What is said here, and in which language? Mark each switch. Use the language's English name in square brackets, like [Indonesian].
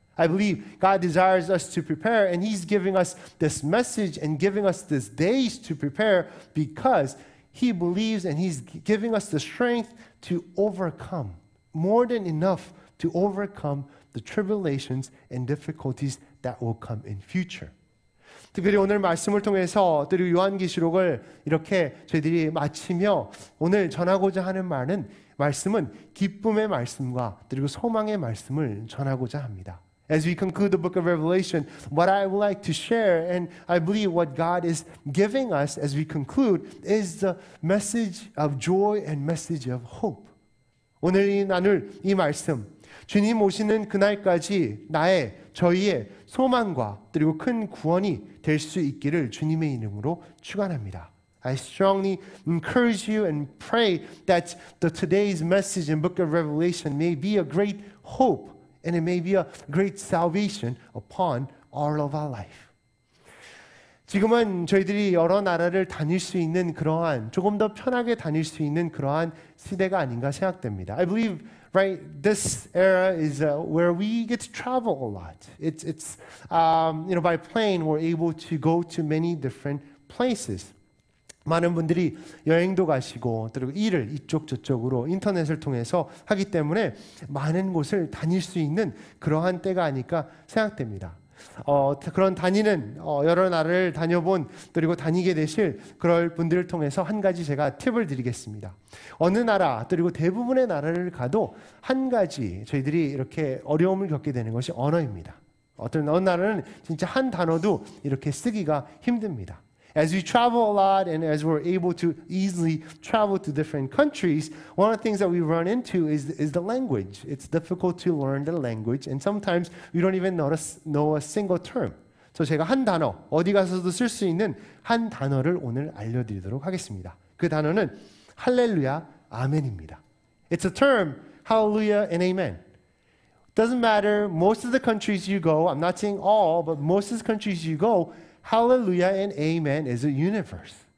[English] I believe God desires us to prepare and He's giving us this message and giving us these days to prepare because He believes and He's giving us the strength to overcome, more than enough to overcome the tribulations and difficulties that will come in future. [Korean] 특별히 오늘 말씀을 통해서 또 요한계시록을 이렇게 저희들이 마치며 오늘 전하고자 하는 말씀은 기쁨의 말씀과 그리고 소망의 말씀을 전하고자 합니다. [English] As we conclude the book of Revelation, what I would like to share, and I believe what God is giving us as we conclude, is the message of joy and message of hope. [Korean] 오늘 나눌 이 말씀, 주님 오시는 그날까지 저희의 소망과 그리고 큰 구원이 될 수 있기를 주님의 이름으로 축원합니다. [English] I strongly encourage you and pray that today's message in book of Revelation may be a great hope and it may be a great salvation upon all of our life. [Korean] 지금은 저희들이 여러 나라를 다닐 수 있는 그러한 조금 더 편하게 다닐 수 있는 그러한 시대가 아닌가 생각됩니다. [English] I believe right this era is where we get to travel a lot. It's by plane we're able to go to many different places. [Korean] 많은 분들이 여행도 가시고 그리고 일을 이쪽 저쪽으로 인터넷을 통해서 하기 때문에 많은 곳을 다닐 수 있는 그러한 때가 아닐까 생각됩니다. 그런 다니는 여러 나라를 다녀본 그리고 다니게 되실 그럴 분들을 통해서 한 가지 제가 팁을 드리겠습니다. 어느 나라 그리고 대부분의 나라를 가도 한 가지 저희들이 이렇게 어려움을 겪게 되는 것이 언어입니다. 어느 나라는 진짜 한 단어도 이렇게 쓰기가 힘듭니다. [English] As we travel a lot and as we're able to easily travel to different countries, one of the things that we run into is the language. It's difficult to learn the language and sometimes we don't even know a single term. [Korean] So 제가 한 단어, 어디 가서도 쓸 수 있는 한 단어를 오늘 알려드리도록 하겠습니다. 그 단어는 할렐루야, 아멘입니다. [English] It's a term, hallelujah and amen. Doesn't matter, most of the countries you go, I'm not saying all, but most of the countries you go, Hallelujah and Amen is a universe.